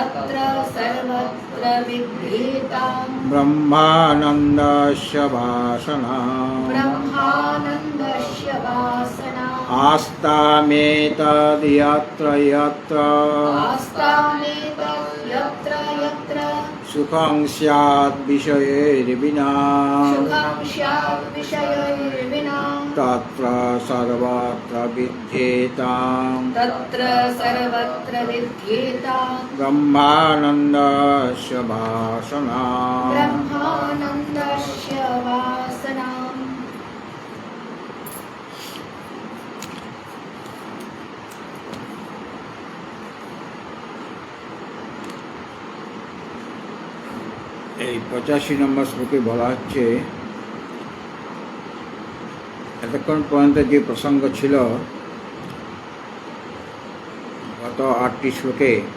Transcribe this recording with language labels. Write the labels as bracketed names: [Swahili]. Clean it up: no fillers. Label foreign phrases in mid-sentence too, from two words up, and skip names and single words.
[Sanskrit] ब्रह्मानन्दस्य वासना आस्तामेतद् यत्र यत्र सुखं स्यात् विषयैर्विना तत्र सर्वत्र विद्येतां तत्र सर्वत्र विद्येतां ब्रह्मानन्दस्य भासनाम् ब्रह्मानन्दस्य वासनाम्। [Bangla] এই 85 নম্বর শ্লোকে বলা হচ্ছে, এতক্ষণ পর্যন্ত যে প্রসঙ্গ ছিল গত 8টি শ্লোকে,